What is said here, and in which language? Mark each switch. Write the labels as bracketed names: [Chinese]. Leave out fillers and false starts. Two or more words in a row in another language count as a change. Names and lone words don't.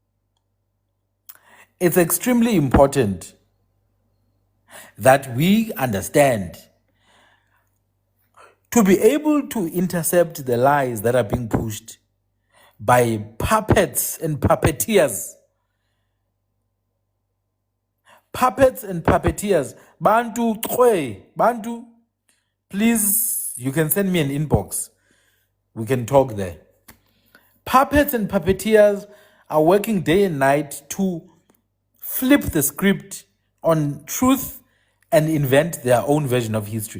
[English] It's extremely important that we understand to be able to intercept the lies that are being pushed by puppets and puppeteers. Puppets and puppeteers. Bantu, Bantu, please, you can send me an inbox. We can talk there. Puppets and puppeteers are working day and night to flip the script on truth and invent their own version of history.